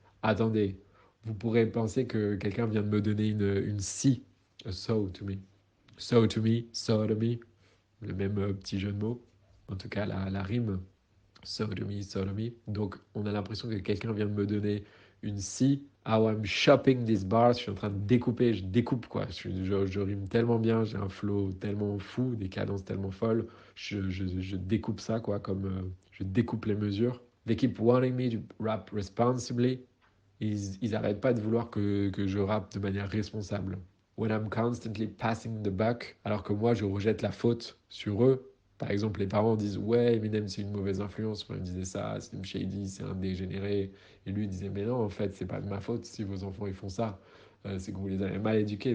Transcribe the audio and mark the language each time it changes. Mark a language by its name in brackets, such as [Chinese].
[French] Attendez, vous pourrez penser que quelqu'un vient de me donner une scie. [English] A saw to me. Saw to me, sodomy, [French] le même petit jeu de mots. En tout cas, la rime sodomy, sodomy. Donc, on a l'impression que quelqu'un vient de me donner une scie. [English] How I'm chopping these bars. [French] Je suis en train de découper, je découpe quoi. Je rime tellement bien, j'ai un flow tellement fou, des cadences tellement folles. Je découpe ça quoi, comme je découpe les mesures. [English] They keep wanting me to rap responsibly. [French] Ils arrêtent pas de vouloir que je rappe de manière responsable. [English] When I'm constantly passing the buck, [French] alors que moi je rejette la faute sur eux. Par exemple, les parents disent ouais, Eminem c'est une mauvaise influence. Moi, ils me disaient ça, Slim Shady c'est un dégénéré. Et lui il disait mais non, en fait, c'est pas de ma faute si vos enfants ils font ça. C'est que vous les avez mal éduqués.